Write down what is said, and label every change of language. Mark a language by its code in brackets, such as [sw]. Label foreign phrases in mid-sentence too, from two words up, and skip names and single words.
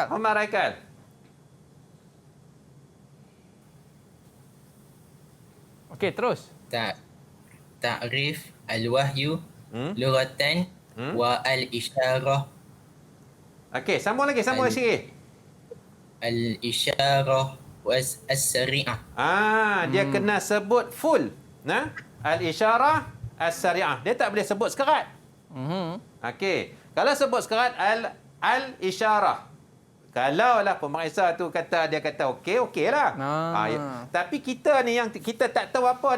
[ms] Umar Haikal. Okey, terus. [ar] تعريف الوحي لغة والإشارة. [ms] Okey, sambung lagi sikit. [ar] الإشارة والسريعة. [ms] Dia kena sebut full. [ar] الإشارة السريعة. [ms] Dia tak boleh sebut sekerat. Okey. Kalau sebut sekerat al-isyarah. Kalau lah pemeriksa tu dia kata okey lah. Tapi kita ni yang kita tak tahu apa ni.